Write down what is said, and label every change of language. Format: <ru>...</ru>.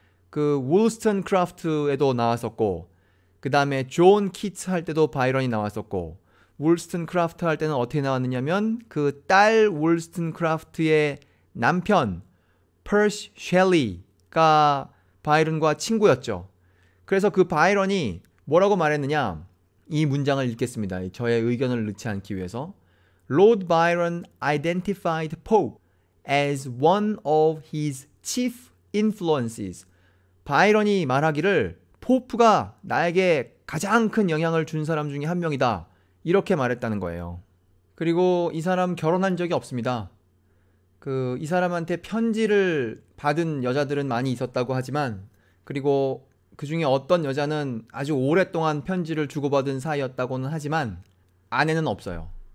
<ko>그 울스턴 크라프트에도 나왔었고, 그 다음에 존 키츠 할 때도 바이런이 나왔었고, 울스턴 크라프트 할 때는 어떻게 나왔느냐면 그 딸 울스턴 크라프트의 남편 퍼시 셸리가 바이런과 친구였죠. 그래서 그 바이런이 뭐라고 말했느냐, 이 문장을 읽겠습니다. 저의 의견을 넣지 않기 위해서.</ko> <en>Lord Byron identified Pope as one of his chief influences.</en> <ko>바이런이 말하기를 포프가 나에게 가장 큰 영향을 준 사람 중에 한 명이다, 이렇게 말했다는 거예요. 그리고 이 사람 결혼한 적이 없습니다. 이 사람한테 편지를 받은 여자들은 많이 있었다고 하지만, 그리고 그 중에 어떤 여자는 아주 오랫동안 편지를 주고받은 사이였다고는 하지만 아내는 없어요.</ko>